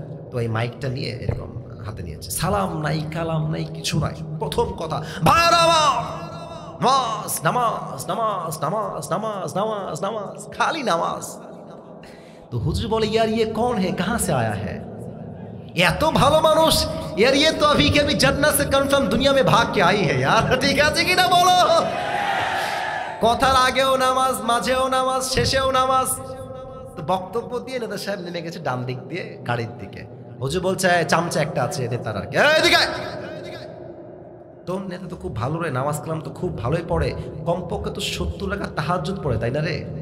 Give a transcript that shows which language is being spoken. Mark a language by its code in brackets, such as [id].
[bn] তো এই মাইকটা নিয়ে এরকম হাতে নিয়েছে, সালাম নাই কালাম নাই কিছু নাই, প্রথম কথা নামাজ নামাজ নামাজ নামাজ নামাজ নামাজ নামাজ, খালি নামাজ। তো হুজুর বলে [hi] ইয়ার ইয়ে কौन है, कहां से आया है? [bn] এত ভালো মানুষ, [hi] यार ये तो अभी के अभी जन्नत से कंफर्म दुनिया में भाग के आई है यार। [bn] ঠিক আছে কিনা বলো? কথার আগেও নামাজ, মাঝেও নামাজ, শেষেও নামাজ। তো বক্তব্য দিয়ে নেতা সাহেব নেমে গেছে ডান দিক দিয়ে গাড়ির দিকে। হুজুর বলছে চামচা একটা আছে নেতার আর কি, এদিকে। তো নেতা তো খুব ভালো রে, নামাজ কালাম তো খুব ভালোই পড়ে, কমপক্ষে তো 70 টাকা তাহাজ্জুদ পড়ে, তাই না রে?